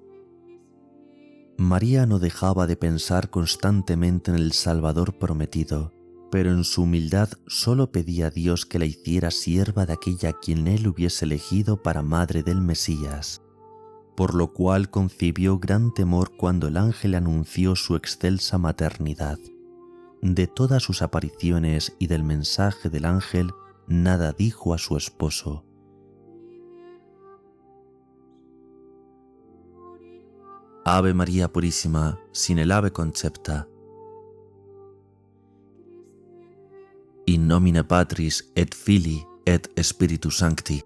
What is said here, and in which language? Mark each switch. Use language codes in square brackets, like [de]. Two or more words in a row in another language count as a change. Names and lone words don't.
[es] María no dejaba de pensar constantemente en el Salvador prometido, pero en su humildad solo pedía a Dios que la hiciera sierva de aquella a quien él hubiese elegido para madre del Mesías, por lo cual concibió gran temor cuando el ángel anunció su excelsa maternidad. De todas sus apariciones y del mensaje del ángel, nada dijo a su esposo. Ave María Purísima, sin el ave concepta. [la] In nomine Patris et Filii et Spiritus Sancti.